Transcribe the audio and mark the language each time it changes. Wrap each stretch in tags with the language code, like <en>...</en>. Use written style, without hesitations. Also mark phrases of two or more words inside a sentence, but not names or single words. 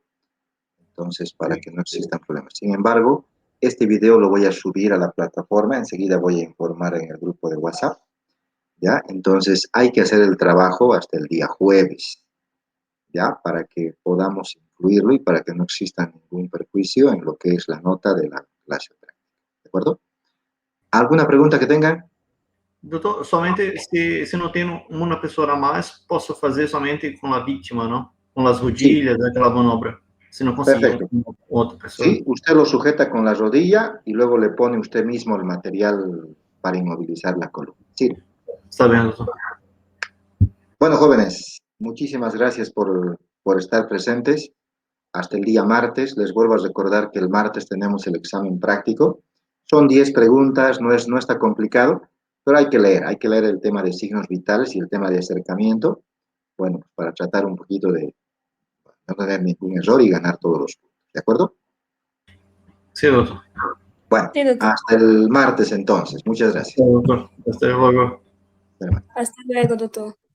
<es>Entonces, para que no existan problemas. Sin embargo, este video lo voy a subir a la plataforma, enseguida voy a informar en el grupo de WhatsApp, ¿ya? Entonces, hay que hacer el trabajo hasta el día jueves, ¿ya? Para que podamos incluirlo y para que no exista ningún perjuicio en lo que es la nota de la clase práctica, ¿de acuerdo? ¿Alguna pregunta que tengan?</es> <pt>Doutor, somente se não tem uma pessoa a mais, posso fazer somente com a vítima, não? Com as</pt> <es>Sí,</es> <pt>rodilhas, aquela manobra. Se não conseguir</pt> <es>perfecto.</es> <pt>outra pessoa.</pt> <es>Sí, usted lo sujeta con la rodilla y luego le pone usted mismo el material para inmovilizar la columna. Sí.</es> <pt>Está bem, doutor.</pt> <es>Bueno, jóvenes, muchísimas gracias por estar presentes. Hasta el día martes. Les vuelvo a recordar que el martes tenemos el examen práctico. Son 10 preguntas, no está complicado, pero hay que leer el tema de signos vitales y el tema de acercamiento, bueno, para tratar un poquito de no tener ningún error y ganar todos los puntos. ¿De acuerdo?</es> <pt>Sim, doutor.</pt> <es>Bueno, Sí, doctor. hasta el martes entonces. Muchas gracias.</es> <pt>Sim, doutor. Hasta logo.</pt> <es>Hasta luego, doctor.</es>